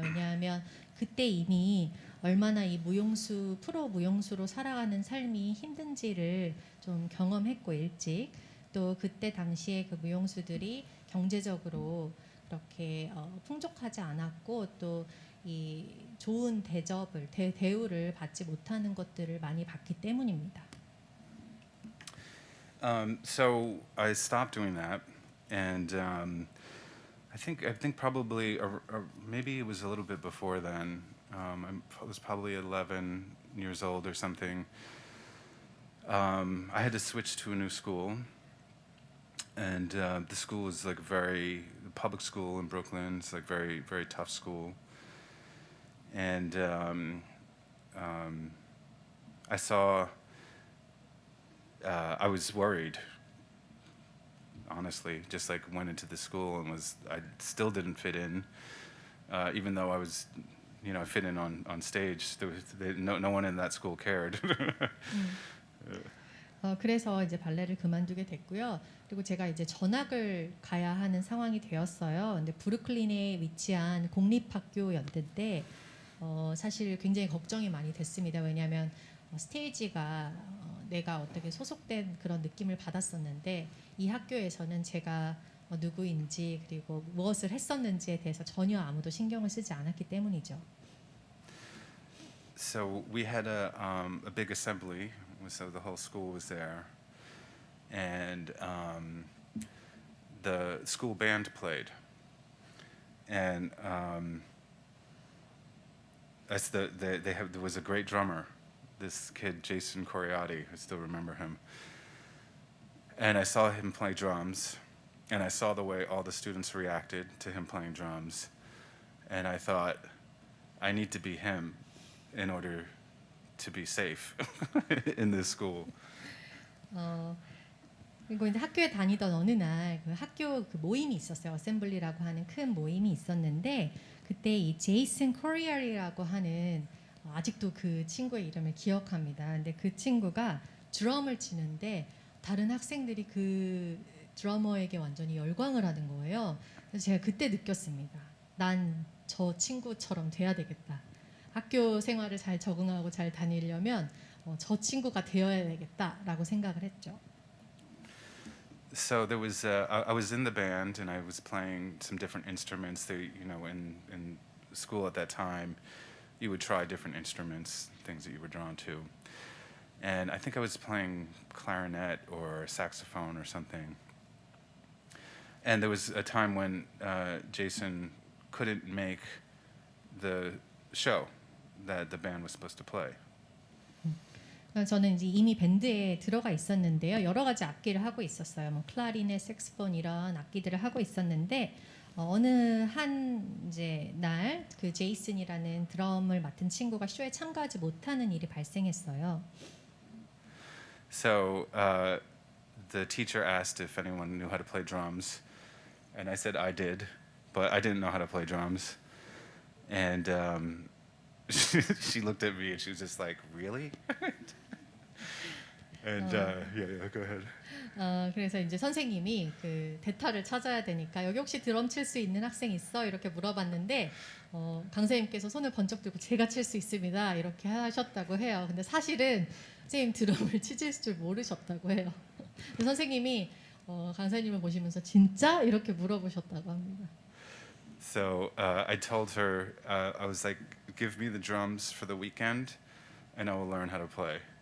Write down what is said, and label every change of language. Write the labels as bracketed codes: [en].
[ko] 왜냐하면 그때 이미 얼마나 이 무용수 프로 무용수로 살아가는 삶이 힘든지를 좀 경험했고 일찍 또 그때 당시에 그 무용수들이 경제적으로 그렇게 풍족하지 않았고 또 이 좋은 대접을 대우를 받지 못하는 것들을 많이 봤기 때문입니다. [en] So I stopped doing that, and I think probably maybe it was a little bit before then. I was probably 11 years old or something. I had to switch to a new school, and the school was like very public school in Brooklyn. It's like very tough school, and I saw. I was worried, honestly. Just like went into the school and I still didn't fit in, even though I was, I fit in on stage. No one in that school cared. [ko] 그래서 이제 발레를 그만두게 됐고요. 그리고 제가 이제 전학을 가야 하는 상황이 되었어요. 근데 브루클린에 위치한 공립학교였는데 사실 굉장히 걱정이 많이 됐습니다. 왜냐하면 스테이지가 내가 어떻게 소속된 그런 느낌을 받았었는데 이 학교에서는 제가 누구인지 그리고 무엇을 했었는지에 대해서 전혀 아무도 신경을 쓰지 않았기 때문이죠. [en] So we had a big assembly, so the whole school was there, and the school band played, and there was a great drummer. This kid, Jason Coriati, I still remember him. And I saw him play drums, and I saw the way all the students reacted to him playing drums. And I thought, I need to be him in order to be safe in this school. [ko] 그리고 이제 학교에 다니던 어느 날 그 학교 그 모임이 있었어요. 어셈블리라고 하는 큰 모임이 있었는데 그때 이 제이슨 코리아리라고 하는 아직도 그 친구의 이름을 기억합니다. 근데 그 친구가 드럼을 치는데 다른 학생들이 그 드러머에게 완전히 열광을 하는 거예요. 그래서 제가 그때 느꼈습니다. 난 저 친구처럼 돼야 되겠다. 학교 생활을 잘 적응하고 잘 다니려면 저 친구가 되어야 되겠다라고 생각을 했죠. [en] So there was I was in the band and I was playing some different instruments. In school at that time, you would try different instruments, things that you were drawn to. And I think I was playing clarinet or saxophone or something. And there was a time when Jason couldn't make the show that the band was supposed to play. [ko] 저는 이제 이미 밴드에 들어가 있었는데요. 여러 가지 악기를 하고 있었어요. 뭐 클라리넷, 색스폰 이런 악기들을 하고 있었는데 어느 한 이제 날 그 제이슨이라는 드럼을 맡은 친구가 쇼에 참가하지 못하는 일이 발생했어요. [en] So the teacher asked if anyone knew how to play drums, and I said I did, but I didn't know how to play drums. And she looked at me and she was just like, "Really?" And yeah, go ahead. [ko] 그래서 이제 선생님이 그 대타를 찾아야 되니까 여기 혹시 드럼 칠 수 있는 학생 있어? 이렇게 물어봤는데 강사님께서 손을 번쩍 들고 제가 칠 수 있습니다 이렇게 하셨다고 해요. 근데 사실은 선생님 드럼을 치실 줄 모르셨다고 해요. 선생님이 강사님을 보시면서 진짜 이렇게 물어보셨다고 합니다. [en] So I told her I was like, "Give me the drums for the weekend, and I will learn how to play."